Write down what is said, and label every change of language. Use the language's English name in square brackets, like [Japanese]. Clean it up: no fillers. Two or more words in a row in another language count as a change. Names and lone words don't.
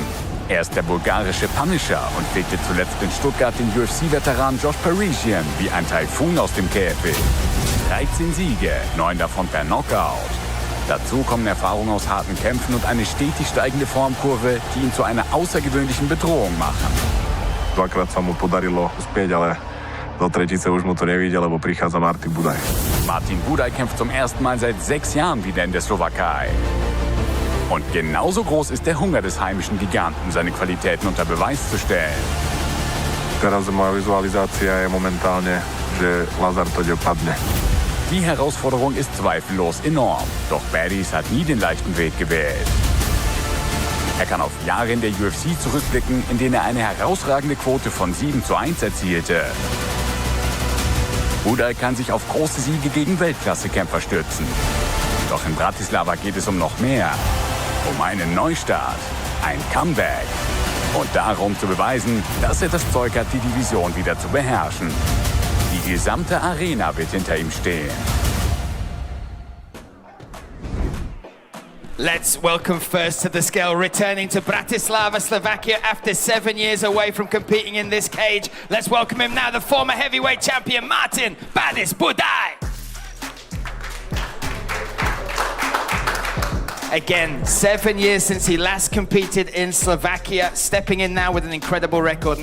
[German] Er ist der bulgarische Punisher und fegte zuletzt in Stuttgart den UFC-Veteran Josh Parisian wie ein Taifun aus dem Käfig. 13 Siege, 9 davon per Knockout. Dazu kommen Erfahrungen aus harten Kämpfen und eine stetig steigende Formkurve, die ihn zu einer außergewöhnlichen Bedrohung machen. [Slovak] Dvakrát sa mu podarilo uspieť, ale do tretice už mu to nevíde, lebo prichádza Martin Budaj. [German] Martin Budaj kämpft zum ersten Mal seit 6 Jahren wieder in der Slowakei. Und genauso groß ist der Hunger des heimischen Giganten, seine Qualitäten unter Beweis zu stellen. [Slovak] Teraz moja vizualizácia je momentálne, že Lazar Todev padne. [German] Die Herausforderung ist zweifellos enorm, doch Baddies hat nie den leichten Weg gewählt. Er kann auf Jahre in der UFC zurückblicken, in denen er eine herausragende Quote von 7:1 erzielte. Budaj kann sich auf große Siege gegen Weltklasse-Kämpfer stützen. Doch in Bratislava geht es um noch mehr. Um einen Neustart, ein Comeback und darum zu beweisen, dass er das Zeug hat, die Division wieder zu beherrschen. Die gesamte Arena wird hinter ihm stehen. [English] Let's welcome first to the scale, returning to Bratislava, Slovakia after 7 years away from competing in this cage. Let's welcome him now, the former heavyweight champion, Martin "Badis" Budaj. Again, 7 years since he last competed in Slovakia, stepping in now with an incredible record.